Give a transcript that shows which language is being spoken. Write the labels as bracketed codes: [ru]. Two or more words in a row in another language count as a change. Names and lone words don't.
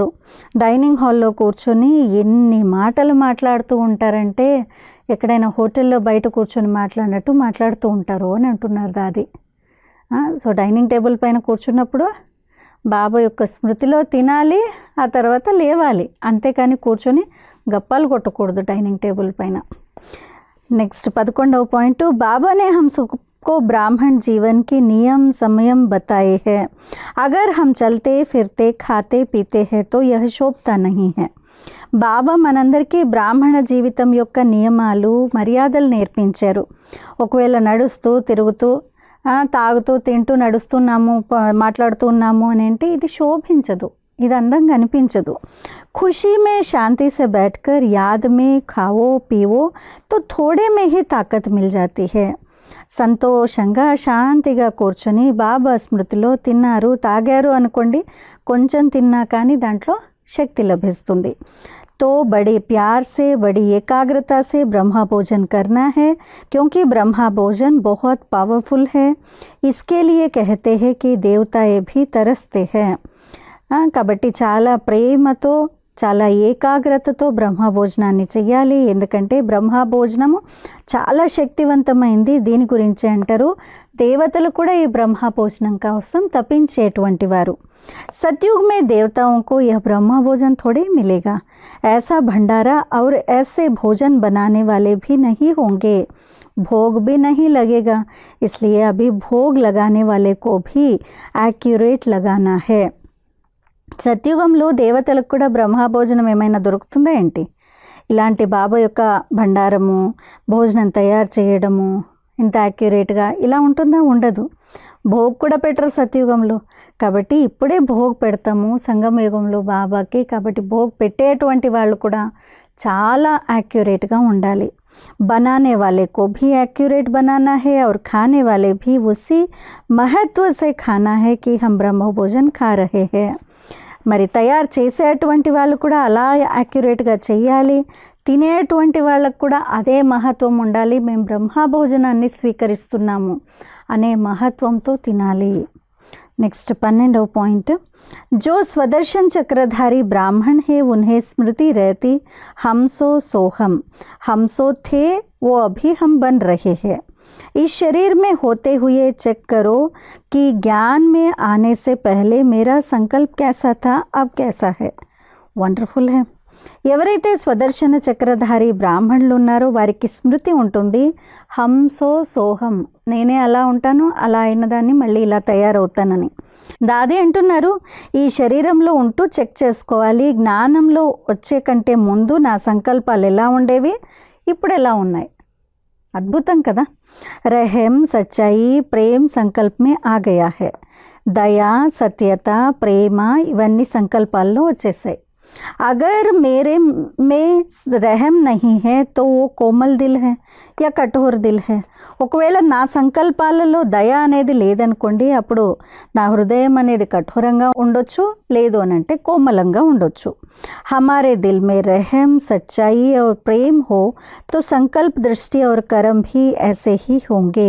[te] డైనింగ్ హాల్లో కూర్చొని ఎన్ని మాటలు మాట్లాడుతూ ఉంటారంటే ఎక్కడైనా హోటల్లో బయట కూర్చొని మాట్లాడినట్టు మాట్లాడుతూ ఉంటారు అని అంటున్నారు దాది. సో [en] dining table [te] పైన కూర్చున్నప్పుడు బాబా యొక్క స్మృతిలో తినాలి, ఆ తర్వాత లేవాలి, అంతేకాని కూర్చొని గప్పాలు కొట్టకూడదు [en] dining table [te] పైన. నెక్స్ట్ 11వ పాయింట్, [hi] బాబానే हम सबको ब्राह्मण जीवन की नियम समयम बताए हैं. अगर हम चलते फिरते खाते पीते हैं तो यह शोभता नहीं है. [te] బాబా మనందరికీ బ్రాహ్మణ జీవితం యొక్క నియమాలు మర్యాదలు నేర్పించారు. ఒకవేళ నడుస్తూ తిరుగుతూ తాగుతూ తింటూ నడుస్తున్నాము మాట్లాడుతున్నాము అని అంటే ఇది శోభించదు, ఇది అందంగా అనిపించదు. [hi] ख़ुशी में शांति से बैठकर याद में खाओ पीओ तो थोड़े में ही ताक़त मिल जाती है. [te] సంతోషంగా శాంతిగా కూర్చొని బాబా స్మృతిలో తిన్నారు తాగారు అనుకోండి, కొంచెం తిన్నా కానీ దాంట్లో శక్తి లభిస్తుంది. [hi] तो बड़े प्यार से बड़ी एकाग्रता से ब्रह्मा भोजन करना है, क्योंकि ब्रह्मा भोजन बहुत पावरफुल है. इसके लिए कहते हैं कि देवताएं भी तरसते हैं. [te] కాబట్టి చాలా ప్రేమతో చాలా ఏకాగ్రతతో బ్రహ్మ భోజనాన్ని చెయ్యాలి. ఎందుకంటే బ్రహ్మ భోజనము చాలా శక్తివంతమైంది. దీని గురించి అంటారు దేవతలు కూడా ఈ బ్రహ్మ భోజనం కోసం తప్పించేటువంటి వారు. [hi] सतयुग में देवताओं को यह ब्रह्मा भोजन थोड़े मिलेगा. ऐसा भंडारा और ऐसे भोजन बनाने वाले भी नहीं होंगे, भोग भी नहीं लगेगा. इसलिए अभी भोग लगाने वाले को भी एक्यूरेट लगाना है. [te] సత్యుగంలో దేవతలకు కూడా బ్రహ్మ భోజనం ఏమైనా దొరుకుతుందా ఏంటి? ఇలాంటి బాబా యొక్క భండారము భోజనం తయారు చేయడము ఇంత యాక్యురేట్గా ఇలా ఉంటుందా? ఉండదు. భోగ్ కూడా పెట్టరు సత్యుగంలో. కాబట్టి ఇప్పుడే భోగ్ పెడతాము సంగమయుగంలో బాబాకి. కాబట్టి భోగ్ పెట్టేటువంటి వాళ్ళు కూడా చాలా యాక్యురేట్గా ఉండాలి. [hi] बनाने वाले को भी एक्यूरेट बनाना है और खाने वाले भी उसी महत्व से खाना है कि हम ब्रह्म भोजन खा रहे हैं. [te] మరి తయారు చేసేటువంటి వాళ్ళు కూడా అలా యాక్యురేట్గా చెయ్యాలి. తినేటువంటి వాళ్ళకు కూడా అదే మహత్వం ఉండాలి. మేము బ్రహ్మ భోజనాన్ని స్వీకరిస్తున్నాము అనే మహత్వంతో తినాలి. [hi] नेक्स्ट 12వ पॉइंट, जो स्वदर्शन चक्रधारी ब्राह्मण है उन्हें स्मृति रहती हम सो सोहम, हम सो थे वो अभी हम बन रहे हैं. इस शरीर में होते हुए चेक करो कि ज्ञान में आने से पहले मेरा संकल्प कैसा था, अब कैसा है. వండర్ఫుల్ है. [te] ఎవరైతే స్వదర్శన చక్రధారి బ్రాహ్మణులు ఉన్నారో వారికి స్మృతి ఉంటుంది. హంసో సోహం, నేనే అలా ఉంటాను, అలా అయిన దాన్ని మళ్ళీ ఇలా తయారవుతానని. దాది అంటున్నారు ఈ శరీరంలో ఉంటూ చెక్ చేసుకోవాలి. జ్ఞానంలో వచ్చే కంటే ముందు నా సంకల్పాలు ఎలా ఉండేవి, ఇప్పుడు ఎలా ఉన్నాయి. అద్భుతం కదా. [hi] रहम सच्चाई प्रेम संकल्प में आ गया है. [te] దయా సత్యత ప్రేమ ఇవన్నీ సంకల్పాల్లో వచ్చేసాయి. [hi] अगर मेरे में रहम नहीं है तो वो कोमल दिल है या कठोर दिल है. [te] ఒకవేళ నా సంకల్పాలలో దయ అనేది లేదనుకోండి, అప్పుడు నా హృదయం అనేది కఠోరంగా ఉండొచ్చు, లేదు అని అంటే కోమలంగా ఉండొచ్చు. [hi] हमारे दिल में रहम सच्चाई और प्रेम हो तो संकल्प दृष्टि और कर्म भी ऐसे ही होंगे.